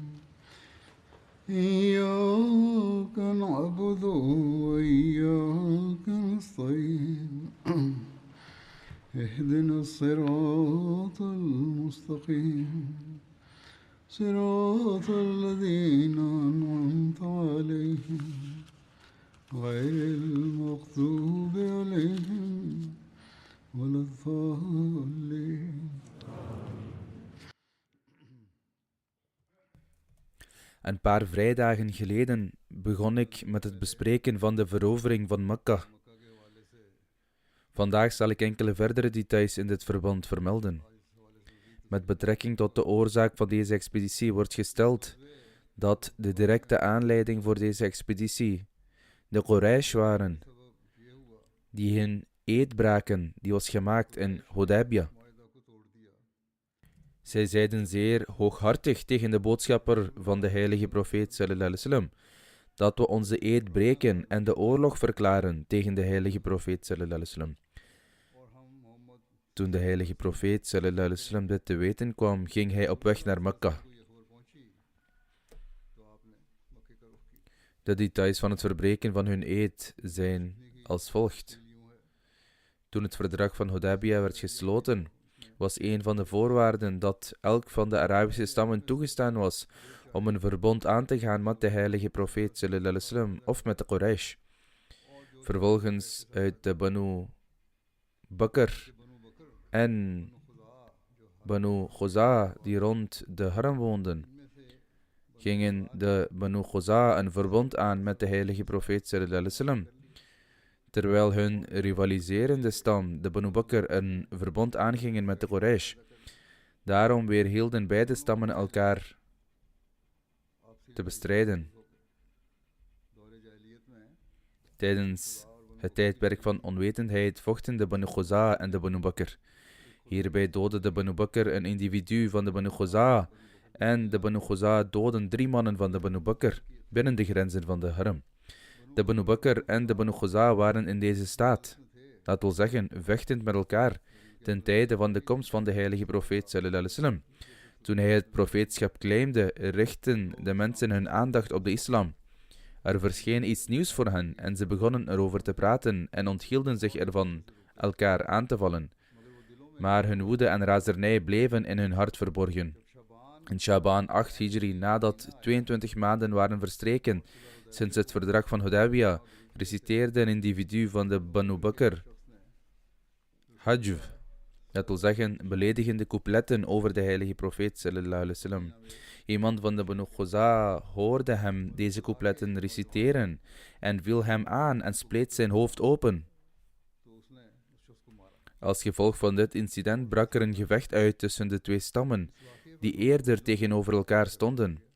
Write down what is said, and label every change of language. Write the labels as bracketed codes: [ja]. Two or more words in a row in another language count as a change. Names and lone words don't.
[ar] إياك نعبد وإياك نستعين اهدنا الصراط المستقيم صراط الذين أنعمت عليهم غير المغضوب عليهم ولا الضالين. [nl] Een paar vrijdagen geleden begon ik met het bespreken van de verovering van Mekka. Vandaag zal ik enkele verdere details in dit verband vermelden. Met betrekking tot de oorzaak van deze expeditie wordt gesteld dat de directe aanleiding voor deze expeditie de Quraysh waren, die hun eed braken, die was gemaakt in Hudaybiyah. Zij zeiden zeer hooghartig tegen de boodschapper van de heilige profeet [ar] صلى الله عليه وسلم [nl] dat we onze eed breken en de oorlog verklaren tegen de heilige profeet [ar] صلى الله عليه وسلم. [nl] Toen de heilige profeet [ar] صلى الله عليه وسلم [nl] dit te weten kwam, ging hij op weg naar Mekka. De details van het verbreken van hun eed zijn als volgt. Toen het verdrag van Hudaybiyah werd gesloten, was een van de voorwaarden dat elk van de Arabische stammen toegestaan was om een verbond aan te gaan met de heilige profeet [ar] صلى الله عليه وسلم [nl] of met de Quraysh. Vervolgens uit de Banu Bakr en Banu Khuza die rond de haram woonden, gingen de Banu Khuza een verbond aan met de heilige profeet [ar] صلى الله عليه وسلم, [nl] terwijl hun rivaliserende stam, de Banu Bakr, een verbond aangingen met de Quraysh. Daarom weerhielden beide stammen elkaar te bestrijden. Tijdens het tijdperk van onwetendheid vochten de Banu Khuza en de Banu Bakr. Hierbij doodde de Banu Bakr een individu van de Banu Khuza en de Banu Khuza doden 3 mannen van de Banu Bakr binnen de grenzen van de haram. De Banu Bakr en de Banu Khuza waren in deze staat, dat wil zeggen vechtend met elkaar, ten tijde van de komst van de heilige profeet [ar] صلى الله عليه وسلم. [nl] Toen hij het profeetschap claimde, richtten de mensen hun aandacht op de islam. Er verscheen iets nieuws voor hen en ze begonnen erover te praten en onthielden zich ervan elkaar aan te vallen. Maar hun woede en razernij bleven in hun hart verborgen. In Shaban 8 Hijri, nadat 22 maanden waren verstreken sinds het verdrag van Hudaybiyah, reciteerde een individu van de Banu Bakr Hajv, dat wil zeggen beledigende coupletten over de heilige profeet [ar] صلى الله عليه وسلم. [nl] Iemand van de Banu Khuza hoorde hem deze coupletten reciteren en viel hem aan en spleet zijn hoofd open. Als gevolg van dit incident brak er een gevecht uit tussen de twee stammen, die eerder tegenover elkaar stonden.